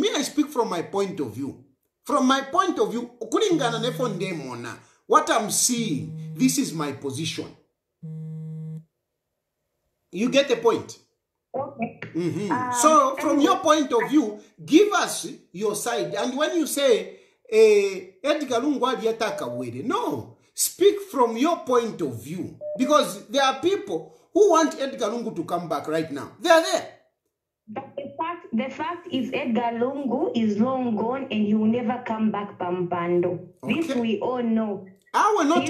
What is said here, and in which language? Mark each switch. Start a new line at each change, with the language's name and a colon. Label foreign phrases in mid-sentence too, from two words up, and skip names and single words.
English: Me, I speak from my point of view. From my point of view, what I'm seeing, this is my position. You get the point? Okay. So, from your point of view, give us your side. And when you say, Edgar Lungu
Bemba: aliyetaka wele,
English: no. Speak from your point of view. Because there are people who want Edgar Lungu to come back right now. They are there. But the fact is Edgar Lungu is long gone and he will never come back, Pampando. Okay. This we all know. He's